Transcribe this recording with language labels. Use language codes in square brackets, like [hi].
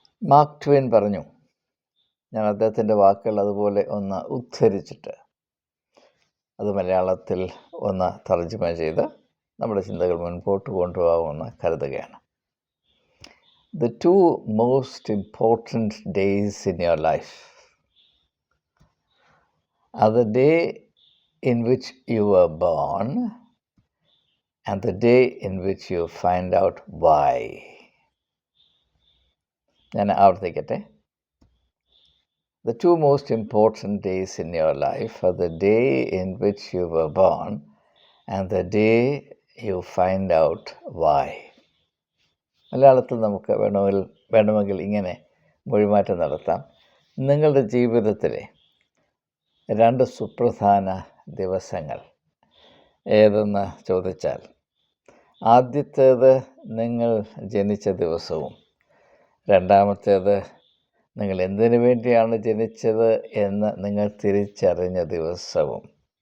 [ml] Mark Twain പറഞ്ഞു, ഞാൻ അദ്ദേഹത്തിൻ്റെ വാക്കുകൾ അതുപോലെ ഒന്ന് ഉദ്ധരിച്ചിട്ട് അത് മലയാളത്തിൽ ഒന്ന് തർജ്ജമ ചെയ്ത് നമ്മുടെ ചിന്തകൾ മുൻപോട്ട് കൊണ്ടുപോകാമെന്ന് കരുതുകയാണ്. [en] The two most important days in your life are the day in which you were born and the day in which you find out why. [ml] ഞാൻ ആവർത്തിക്കട്ടെ. [en] The two most important days in your life are the day in which you were born and the day you find out why. [ml] മലയാളത്തിൽ നമുക്ക് വേണമെങ്കിൽ ഇങ്ങനെ മൊഴിമാറ്റം നടത്താം. നിങ്ങളുടെ ജീവിതത്തിലെ രണ്ട് സുപ്രധാന ദിവസങ്ങൾ ഏതെന്ന് ചോദിച്ചാൽ, ആദ്യത്തേത് നിങ്ങൾ ജനിച്ച ദിവസവും രണ്ടാമത്തേത് നിങ്ങൾ എന്തിനു വേണ്ടിയാണ് ജനിച്ചത് എന്ന് നിങ്ങൾ തിരിച്ചറിഞ്ഞ ദിവസവും.